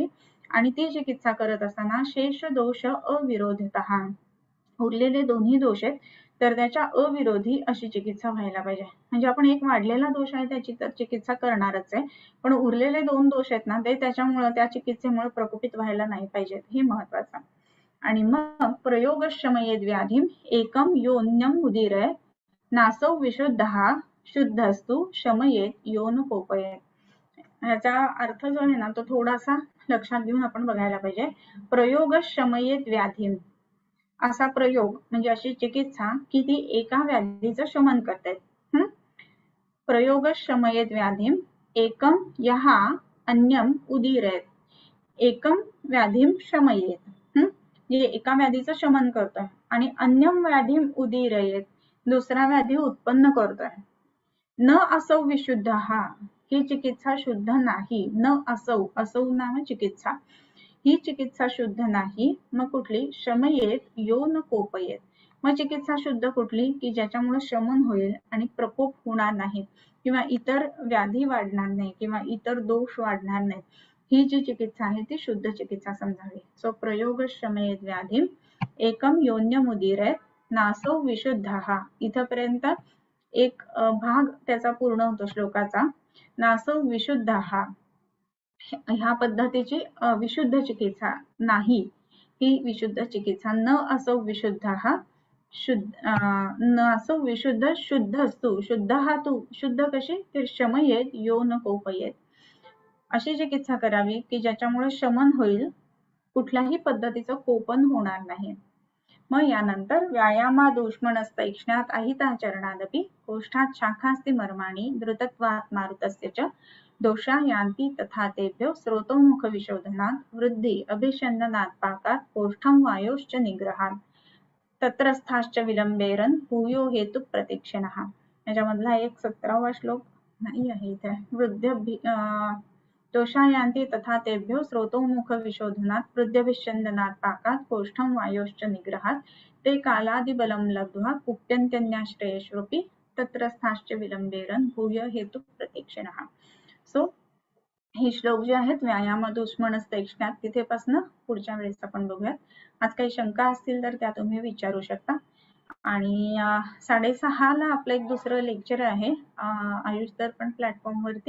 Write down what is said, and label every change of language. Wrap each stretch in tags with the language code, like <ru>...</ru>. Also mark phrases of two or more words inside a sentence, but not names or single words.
<mr>आणि ती चिकित्सा करत असताना</mr> <sa>शेष दोष अविरोधितः,</sa> <mr>उरलेले दोन्ही दोष आहेत तर त्याच्या अविरोधी अशी चिकित्सा व्हायला पाहिजे. म्हणजे आपण एक वाढलेला दोष आहे त्याची तर चिकित्सा करणारच आहे, पण उरलेले 2 दोष आहेत ना, ते त्याच्यामुळे त्या चिकित्सेमुळे प्रकोपित व्हायला नाही पाहिजेत, हे महत्वाचं.</mr> <sa>आणि मग प्रयोगशमयेद व्याधीम एकम योन्यम उदीरय नासौ विशुद्धः शुद्धस्तु शमयेत योन कोपयेत.</sa> <mr>ह्याचा अर्थ जो आहे ना तो थोडासा लक्षात घेऊन आपण बघायला पाहिजे.</mr> <sa>प्रयोगशमयेत व्याधीम</sa> <mr>असा प्रयोग म्हणजे अशी चिकित्सा की ती एका व्याधीचं शमन करते.</mr> <sa>प्रयोगशमयेत व्याधीम एकम यः अन्यम उदीरयेत. एकम व्याधीम शमयेत,</sa> <mr>म्हणजे एका व्याधीचं शमन करतोय आणि</mr> <sa>अन्यम व्याधीम उदीरयेत,</sa> <mr>दुसरा व्याधी उत्पन्न करतोय.</mr> <sa>न असौ विशुद्ध,</sa> <mr>ही चिकित्सा शुद्ध नाही.</mr> <sa>न असौ, असौ नाम चिकित्सा,</sa> <mr>ही चिकित्सा शुद्ध नाही. मग कुठली?</mr> <sa>शमयेत यो न कोपयेत.</sa> <mr>मग चिकित्सा शुद्ध कुठली? की ज्याच्यामुळे शमन होईल आणि प्रकोप होणार नाही किंवा इतर व्याधी वाढणार नाही किंवा इतर दोष वाढणार नाही, ही जी चिकित्सा आहे ती शुद्ध चिकित्सा समजावी.</mr> <sa>सो प्रयोग शमयेत व्याधी एकम योन्यमुदीरयेत नासौ विशुद्ध,</sa> <mr>इथपर्यंत एक भाग त्याचा पूर्ण होतो श्लोकाचा.</mr> <sa>नासौ विशुद्ध,</sa> <mr>ह्या पद्धतीची विशुद्ध चिकित्सा नाही, ही विशुद्ध चिकित्सा.</mr> <sa>न असौ विशुद्ध न असौ विशुद्ध</sa> <mr>शुद्ध असतो, शुद्ध हा तू, शुद्ध कशी? तर</mr> <sa>शमयेत यो न कोपयेत,</sa> <mr>अशी चिकित्सा करावी की ज्याच्यामुळे शमन होईल, कुठल्याही पद्धतीचं कोपन होणार नाही. मग यानंतर</mr> <sa>व्यायामादुष्मणस्तैक्ष्ण्यात अहिताचरणादपि कोष्ठात शाखास्ति मर्माणि द्रुतत्वात् मारुतस्य च दोषा यान्ति तथा तेभ्यो स्रोतोमुख विशोधनात् वृद्धि अभिषन्दनात् पाकात् कोष्ठं वायोश्च निग्रहात् तत्रस्थाश्च विलंबेरन भूयो हेतु प्रतीक्षिणः.</sa> <mr>याच्यामधला एक 17वा श्लोक नाही आहे इथे.</mr> <sa>वृद्ध दोषा यान्ति तथा तेभ्यो स्रोतोमुख विशोधनात् वृद्ध्यभिषन्दनात् पाकात् कोष्ठं वायोश्च निग्रहात् ते कालादिबलं लब्ध्वा कुप्यन्त्यन्याश्रयेष्वपि तत्रस्थाश्च विलंबेरन भूय हेतु प्रतीक्षिणः.</sa> <mr>सो हे श्लोक जे आहेत व्यायामादुष्मणस्तैक्ष्ण्यात तिथेपासून पुढच्या वेळेस आपण बघूयात. आज काही शंका असतील तर त्या तुम्ही विचारू शकता. आणि 6:30ला आपलं एक दुसरं लेक्चर आहे आयुष दर्पण प्लॅटफॉर्म वरती.</mr>